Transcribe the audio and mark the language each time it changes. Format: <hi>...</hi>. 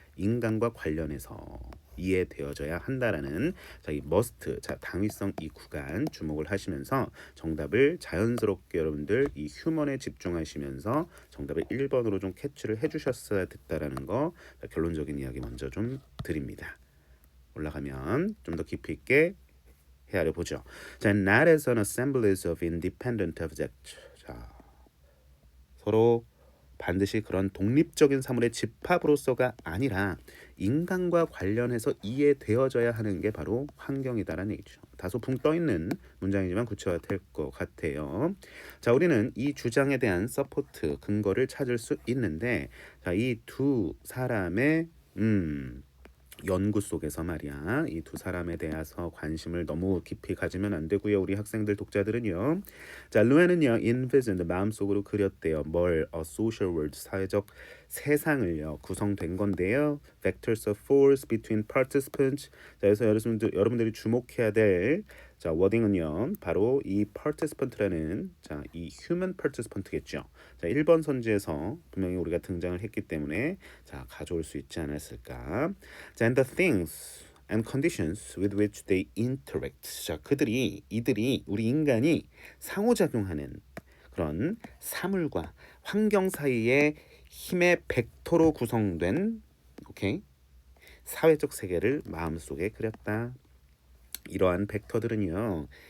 <ko>인간과 관련해서 이해되어져야 한다라는 자, 이 must 자, 당위성 이 구간 주목을 하시면서 정답을 자연스럽게 여러분들 이 휴먼에 집중하시면서 정답을 1번으로 좀 캐치를 해주셨어야 됐다라는 거 자, 결론적인 이야기 먼저 좀 드립니다. 올라가면 좀 더 깊이 있게 헤아려 보죠.</ko> <en>자, not as an assemblage of independent objects.</en> <ko>자, 서로 반드시 그런 독립적인 사물의 집합으로서가 아니라 인간과 관련해서 이해되어져야 하는 게 바로 환경이다라는 얘기죠. 다소 붕 떠있는 문장이지만 구체화될 것 같아요. 자, 우리는 이 주장에 대한 서포트, 근거를 찾을 수 있는데 자, 이 두 사람의 연구 속에서 말이야. 이 두 사람에 대해서 관심을 너무 깊이 가지면 안 되고요. 우리 학생들 독자들은요. 자, 루엔은요. envisioned 마음속으로 그렸대요. 뭘?</ko> <en>A social world</en> <ko>사회적 세상을요. 구성된 건데요.</ko> <en>Vectors of force between participants.</en> <ko>자, 그래서 여러분들이 주목해야 될 자, 워딩은요. 바로 이 participant라는 자, 이 human participant겠죠. 자, 1번 선지에서 분명히 우리가 등장을 했기 때문에 자, 가져올 수 있지 않았을까?</ko> <en>자, and the things and conditions with which they interact.</en> <ko>자, 이들이 우리 인간이 상호작용하는 그런 사물과 환경 사이의 힘의 벡터로 구성된 오케이? 사회적 세계를 마음속에 그렸다. 이러한 벡터들은요.</ko>